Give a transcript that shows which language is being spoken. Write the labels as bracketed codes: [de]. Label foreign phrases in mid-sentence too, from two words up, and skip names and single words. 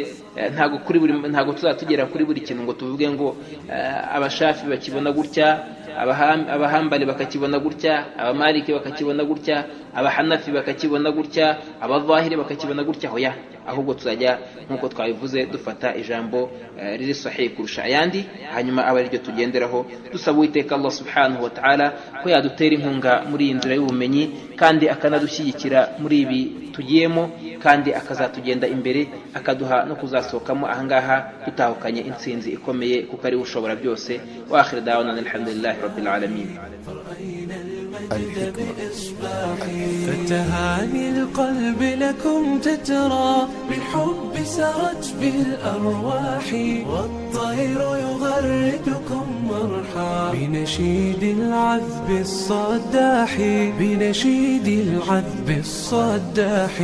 [rw] Ntago tuzatugera kuri buri kintu ngo tuvuge ngo abashafi bakibona gutya, abahambali bakakibona gutya, abamaliki bakakibona gutya, abahanafi bakakibona gutya, abadhahiri bakakibona gutya. Hoya, ahubwo tuzajya nkuko twabivuze dufata ijambo riri sahih kurusha ayandi, hanyuma aba ari ryo tugenderaho, dusaba Uwiteka [ar] الله سبحانه وتعالى [rw] ko yadutera inkunga muri iyi nzira y'ubumenyi, kandi akanadushyigikira muri ibi tugiyemo, kandi akazatugenda imbere akaduha no kuzasohokamo ahangaha tutahukanye intsinzi ikomeye, kuko ari ushobora byose. [ar] وآخر دعوانا الحمد لله رب العالمين. فتهاني القلب لكم تترى بالحب سرت بالأرواح، والطير يغردكم مرحا بنشيد العذب الصداح، بنشيد العذب الصداح.